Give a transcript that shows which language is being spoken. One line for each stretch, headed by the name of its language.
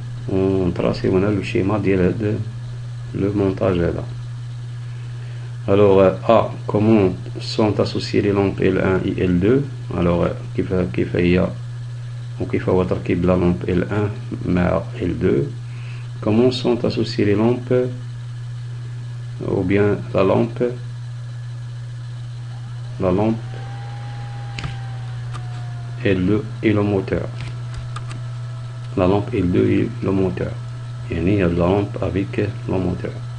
French: On trace le schéma
Arabic: ديال
French: le montage là. Alors A, comment sont associées les lampes L1 et L2. alors
Arabic: كيف هي وكيف هو تركيب
French: la lampe L1
Arabic: مع L2.
French: comment sont associées les lampes ou bien la lampe L2 et le moteur. La lampe L2 et le moteur. Il y a la lampe avec le moteur.